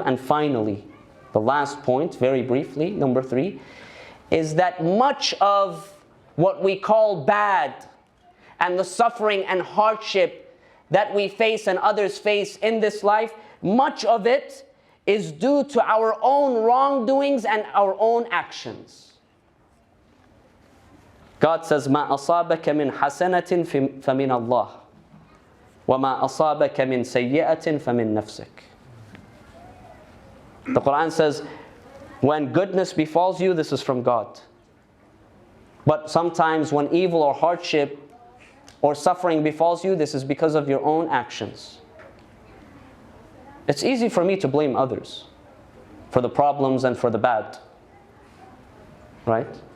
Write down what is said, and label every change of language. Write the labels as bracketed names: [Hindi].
[English] And finally, the last point, very briefly, number 3, is that much of what we call bad and the suffering and hardship that we face and others face in this life, much of it is due to our own wrongdoings and our own actions. God says, [Arabic] مَا أَصَابَكَ مِنْ حَسَنَةٍ فَمِنَ اللَّهِ وَمَا أَصَابَكَ مِنْ سَيِّئَةٍ فَمِنْ نَفْسِكَ. [English] The Quran says, when goodness befalls you, this is from God. But sometimes when evil or hardship or suffering befalls you, this is because of your own actions. It's easy for me to blame others for the problems and for the bad, right?